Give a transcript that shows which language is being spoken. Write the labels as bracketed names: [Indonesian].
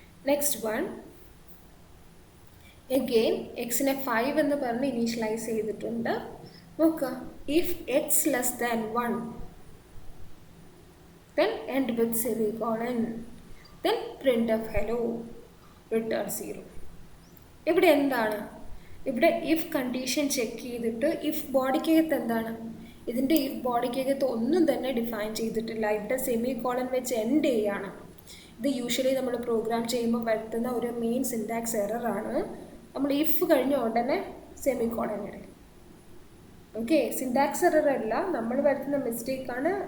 [Malayalam] Next one, again എക്സിനെ 5 എന്ന് പറഞ്ഞ് initialise ചെയ്തിട്ടുണ്ട്. [English] നോക്കുക, if X less than 1 then end with semicolon, then print of hello, return 0. [Malayalam] ഇവിടെ എന്താണ്? ഇവിടെ ഇഫ് കണ്ടീഷൻ ചെക്ക് ചെയ്തിട്ട് ഇഫ് ബോഡിക്കകത്ത് എന്താണ്? ഇതിൻ്റെ ഇഫ് ബോഡിക്കകത്ത് ഒന്നും തന്നെ ഡിഫൈൻ ചെയ്തിട്ടില്ല. ഇവിടെ സെമികോളൻ വെച്ച് എൻഡ് ചെയ്യാണ്. ഇത് യൂഷ്വലി നമ്മൾ പ്രോഗ്രാം ചെയ്യുമ്പോൾ വരുത്തുന്ന ഒരു മെയിൻ സിൻടാക്സ് എററാണ്. നമ്മൾ ഇഫ് കഴിഞ്ഞ ഉടനെ സെമികോളൻ ഇടും. ഓക്കെ, സിൻടാക്സ് എറർ അല്ല, നമ്മൾ വരുത്തുന്ന മിസ്റ്റേക്കാണ്.